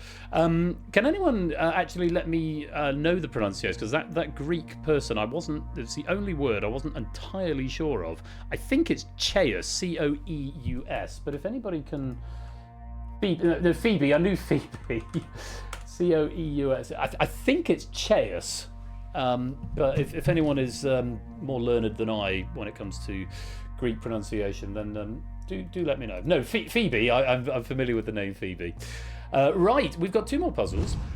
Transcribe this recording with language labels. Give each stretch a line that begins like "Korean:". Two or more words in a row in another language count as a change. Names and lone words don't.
English: Can anyone actually let me know the pronunciation? Because that Greek person, it's the only word I wasn't entirely sure of. I think it's Ceus, C-O-E-U-S. But if anybody can... Phoebe, I knew Phoebe. C-O-E-U-S. I think it's Ceus. But if anyone is more learned than I when it comes to Greek pronunciation, then do let me know. No, Phoebe. I'm familiar with the name Phoebe. Right, we've got 2 more puzzles.